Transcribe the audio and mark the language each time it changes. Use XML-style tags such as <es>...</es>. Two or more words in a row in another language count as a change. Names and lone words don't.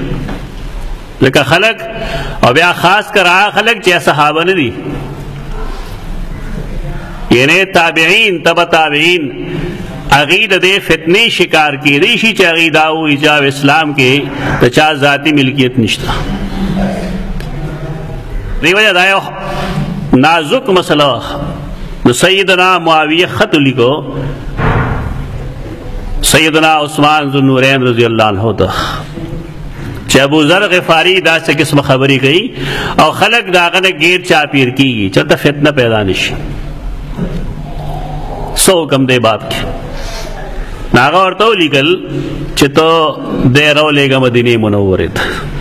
<ps>لکه خلک او بیا خاص کر هغه خلک چې صحابه نه دي، یعنی تابعین تبع تابعین، هغې د دې فتنې شکار کېدی شي چې هغې دا ووایي چې اسلام کې د چا ذاتي ملکیت نشته. دې وجه دا یو نازک مسله. نو سیدنا معاویه خط لیکو سیدنا عثمان ذو النورین</ps> <ar>رضی اللہ عنہ</ar> <ps>ته چې ابو ذر غفاری داسې قسم خبرې کوي او خلک د هغه نه ګیر چاپیر کېږي چې ته فتنه پیدا نشي. څه حکم دی باب کې؟ هغه ورته ولیکل چې ته دی راولېږه مدینې منورې ته.</ps>